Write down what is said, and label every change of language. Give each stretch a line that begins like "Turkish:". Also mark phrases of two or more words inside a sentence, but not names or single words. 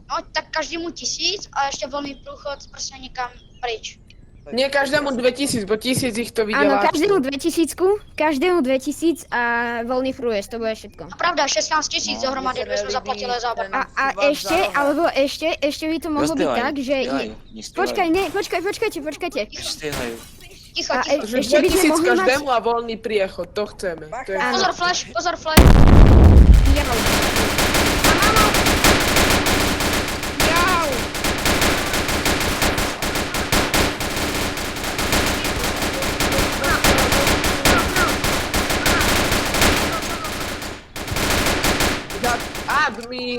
Czech: No, tak každému 1000 a ještě volný průchod prostě někam pryč.
Slovak: Nie každému 2000, bo 1000 ich to
Czech: Ano, vydělá. každému 2000 a volný průjezd, to bude všetko. No pravda, 16 000 No. dohromady, Mně jsme se nelíbí zaplatili za oba. ten- A ještě, alebo ještě by to mohlo být
Slovak: Rozdělaj, tak, že... dělaj, nestíhaj. Počkaj, ne, počkajte. Nestíhaj. Ticho, A ticho. Že Ešte by sme 2000 mohli mať- každému a voľný priechod, to chceme. To je... Áno. Pozor flash. Jau. Jau. Admin!